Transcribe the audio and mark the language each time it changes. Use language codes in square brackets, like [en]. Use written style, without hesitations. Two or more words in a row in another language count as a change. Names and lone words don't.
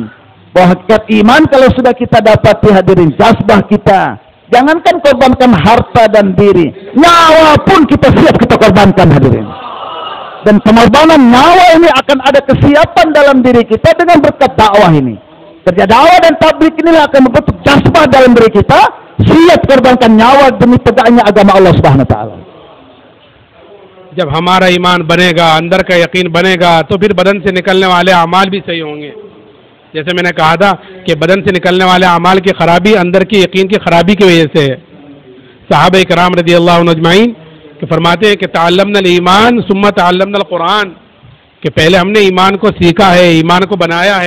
[id] Bahwa hakikat iman kalau sudah kita dapati hadirin, jazbah kita, jangankan korbankan harta dan diri, nyawa pun kita siap kita korbankan hadirin. Dan pengorbanan nyawa ini akan ada kesiapan dalam diri kita dengan berkat dakwah ini. Kerja dakwah dan tabligh inilah akan membentuk jazbah dalam diri kita, siap korbankan nyawa demi tegaknya agama Allah [ar] سبحانه وتعالى. [hi] जब हमारा ईमान बनेगा, अंदर का यकीन बनेगा, तो फिर बदन से निकलने वाले अमाल भी सही होंगे. जैसे मैंने कहा था कि बदन से निकलने वाले अमाल की खराबी अंदर की यकीन की खराबी की वजह से है. सहाबा इकराम [ar] رضي الله عنهم أجمعين [hi] कि फरमाते हैं कि [ar] تعلمنا الإيمان ثم تعلمنا القرآن, [hi] कि पहले हमने ईमान को सीखा है, ईमान को बनाया है.